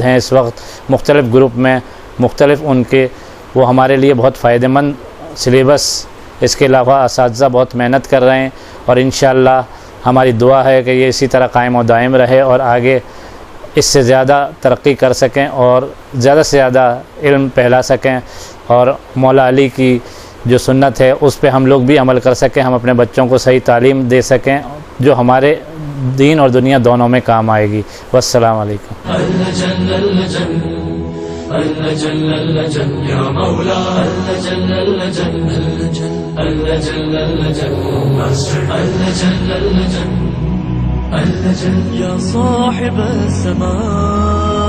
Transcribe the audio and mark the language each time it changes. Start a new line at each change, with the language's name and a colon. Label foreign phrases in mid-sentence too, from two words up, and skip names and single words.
Urdu: ہیں اس وقت مختلف گروپ میں، مختلف ان کے، وہ ہمارے لیے بہت فائدہ مند سلیبس، اس کے علاوہ اساتذہ بہت محنت کر رہے ہیں اور انشاءاللہ ہماری دعا ہے کہ یہ اسی طرح قائم اور دائم رہے اور آگے اس سے زیادہ ترقی کر سکیں اور زیادہ سے زیادہ علم پھیلا سکیں اور مولا علی کی جو سنت ہے اس پہ ہم لوگ بھی عمل کر سکیں، ہم اپنے بچوں کو صحیح تعلیم دے سکیں جو ہمارے دین اور دنیا دونوں میں کام آئے گی.
Arabic: والسلام عليكم. اللجل اللجل اللجل اللجل اللجل يا صاحب الزمان